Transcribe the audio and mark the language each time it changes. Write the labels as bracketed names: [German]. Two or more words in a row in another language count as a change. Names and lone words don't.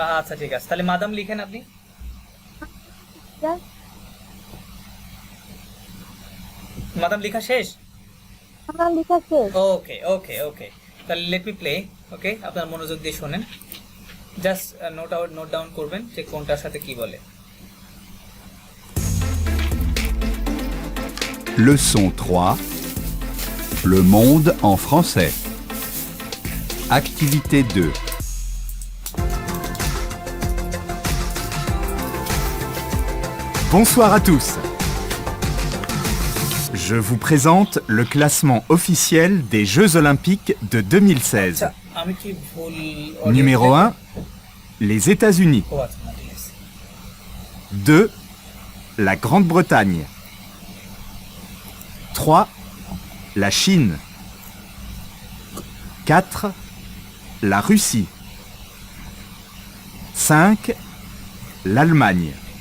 [Bangla] আচ্ছা ঠিক আছে, তাহলে মাদাম লিখেন আপনি। মাদাম লেখা শেষ? আমার লেখা শেষ। ওকে ওকে ওকে, তাহলে [English] let me play. [Bangla] ওকে, আপনার মনোযোগ দিয়ে শোনেন, জাস্ট [English] note down [Bangla] করবেন যে কোনটার সাথে কি বলে। [French] Leçon 3. Le monde en français. Activité 2. Bonsoir à tous. Je vous présente le classement officiel des Jeux Olympiques de 2016. [Bangla] আচ্ছা আমি কি ভুল [French] Numéro 1, les États-Unis. [Bangla] ও আচ্ছা না, ঠিক আছে। [French] 2, la Grande-Bretagne. 3, la Chine. 4, la Russie. 5, l'Allemagne.